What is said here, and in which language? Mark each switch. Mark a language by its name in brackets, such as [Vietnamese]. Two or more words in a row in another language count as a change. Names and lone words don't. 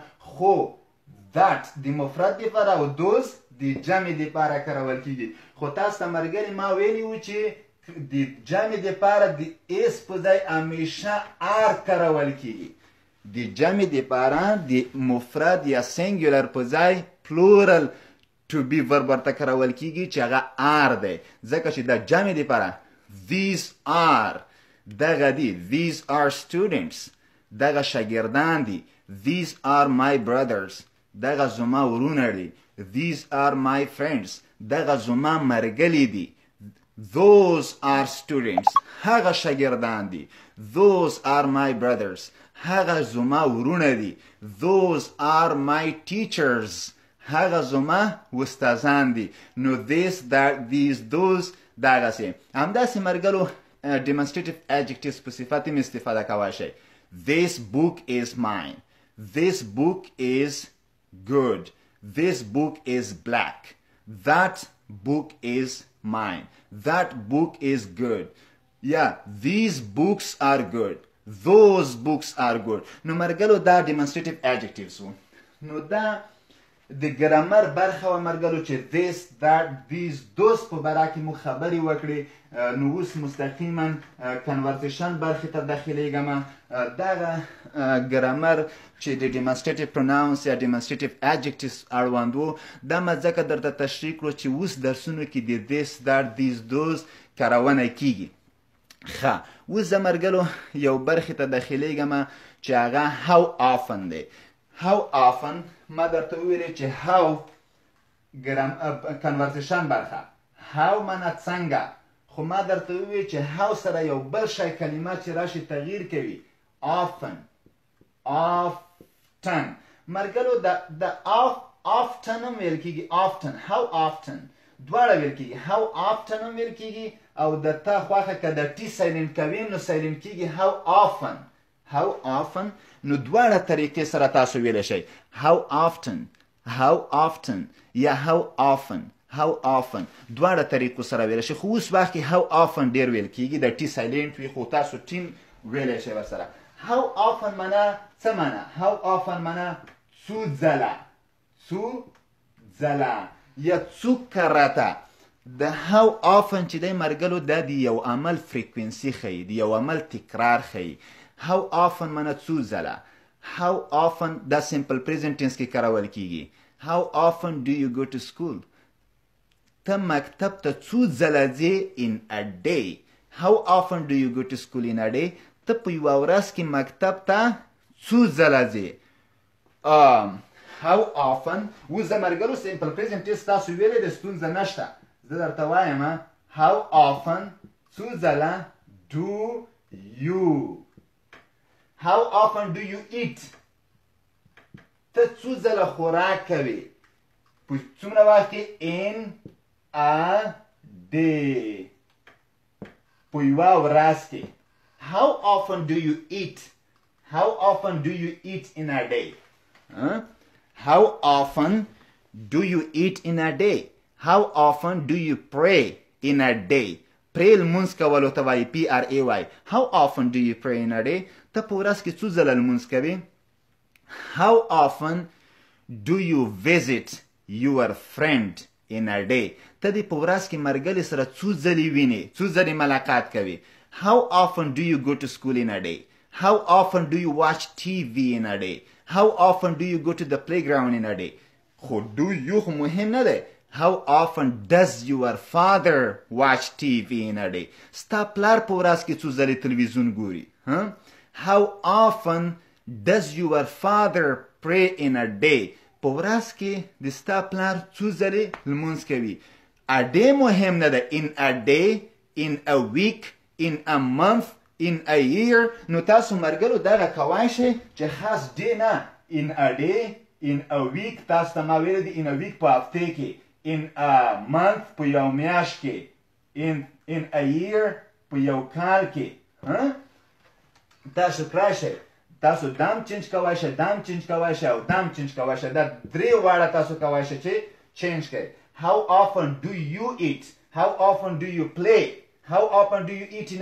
[Pashto] خو that د مفرد دپاره او those د جمع دپاره کارول کیږي. خو تاسو ته ملګري ما ویلي و چې د جمع دپاره د اس په ځای همیشه r کارول کیږي. د جمع دپاره د مفرد یا سینګولر په ځای [English] plural to be verb [Pashto] ورته کارول کیږي چې هغه r دی. ځکه چې د جمع دپاره [English] these are [Pashto] دغه دی. [English] these are students. [Pashto] دغه شاګردان دي. [English] these are my brothers. [Pashto] دغه زما ورونه دي. [English] these are my friends. [Pashto] دغه زما مرګلي دي. [English] those are students. [Pashto] هغه شاګردان دي. [English] those are my brothers. [Pashto] هغه زما ورونه دي. [English] those are my teachers. [Pashto] هغه زما استادان دي. [English] نو this that these those دغسې. [Pashto] همداسې مرګلو [English] demonstrative adjectives [Pashto] په صفت هم استفاده کولی شئ. [English] this book is mine. this book is good. this book is black. that book is mine. that book is good. Yeah, these books are good. those books are good. [Pashto] نو مرګلو دا [English] demonstrative adjectives [Pashto] وو. نو دا د ګرامر برخه و مرګلو چې [English] this that these those [Pashto] په باره کې مو خبرې وکړې. نو اوس مستقیما کنورسیشن برخې ته داخلیږم. دغه ګرامر چې د [English] demonstrative pronouns [Pashto] یا [English] demonstrative adjectives [Pashto] اړوند و، دا ما ځکه درته تشریح کړو چې اوس درسونو کې د [English] this that these those [Pashto] کارونه کیږي. ښه، اوس زه مرګلو یو برخې ته داخلیږم چې هغه [English] how often [Pashto] دی. [English] how often [Pashto] ما درته وویلې چې how کنورسیشن برخه how معنا څنګه، خو ما درته وویل چې how سره یو بل شی کلمات چې راشي تغییر کوي. often مرګلو د often هم ویل کېږي. [English] often how often [Pashto] دواړه ویل کېږي. [English] how often [Pashto] هم ویل کېږي او د تا خواښه که د [English] T silent [Pashto] کوي نو سایلنټ کېږي [English] how often. how often [Pashto] نو دواړه طریقې سره تاسو ویلی شئ. [English] how often [Pashto] یا [English] how often [Pashto] دواړه طریقو سره ویلی شئ. خو اوس وخت کې [English] how often [Pashto] ډېر ویل کېږي، د [English] T silent [Pashto] وي، خو تاسو ټیم ویلی شئ ورسره. [English] how often [Pashto] معنا څه معنا؟ [English] how often [Pashto] معنا څو ځله یا څو کرته. د [English] how often [Pashto] چې دی مرګلو دا د یو عمل فریکوینسي ښیي، د یو عمل تکرار ښیي. [English] how often [Pashto] معنا څو ځله. [English] how often [Pashto] دا [English] simple present tense [Pashto] کې کارول کیږي. [English] how often do you go to school. [Pashto] ته مکتب ته څو ځله ځې [English] in a day. how often do you go to school in a day. [Pashto] ته په یوه ورځ کې مکتب ته څو ځله ځې. [English] how often [Pashto] اوس د مرګلو [English] simple present tense [Pashto] تاسو ویلې د ستونزه نشته زه درته [English] وایم how often [Pashto] څو ځله [English] do you how often do you eat [Pashto] ته څو ځله خوراک کوې په څومره وخت کې [English] in a day [Pashto] په یوه ورځ کې [English] how often do you eat how often do you eat in a day how often do you eat in a day how often do you pray in a day pray [Pashto] لمونځ کولو ته وایي [English] pray how often do you pray in a day [Pashto] ته په ورځ کې څو ځله لمونځ کوې [English] how often do you visit your friend in a day [Pashto] ته دې په ورځ کې مرګلي سره څو ځلې وینې څو ځلې ملاقات کوې [English] how often do you go to school in a day how often do you watch TV in a day how often do you go to the playground in a day خو do you [Pashto] خو مهم نه دی [English] how often does your father watch TV in a day [Pashto] ستا پلار په ورځ کې څو ځلې تلویزیون ګوري [English] how often does your father pray in a day [Pashto] په ورځ کې د ستا پلار څو ځلې لمونځ کوي [English] a day [Pashto] مهم نه ده [English] in a day in a week in a month in a year [Pashto] نو تاسو مرګلو دغه کوای شئ چې خاص day نه [English] in a day in a week [Pashto] تاسو ته ما ویلي دي [English] in a week [Pashto] په هفته کې [English] in a month [Pashto] په یو میاشت کې [English] in a year [Pashto] په یو کال کې تاسو کړای شئ تاسو دام چینج کوای شئ دام چینج کوای شئ او دام چینج کوای شئ دا درې واړه تاسو کوای شئ چې چینج کړئ [English] how often do you eat how often do you play how often do you eat in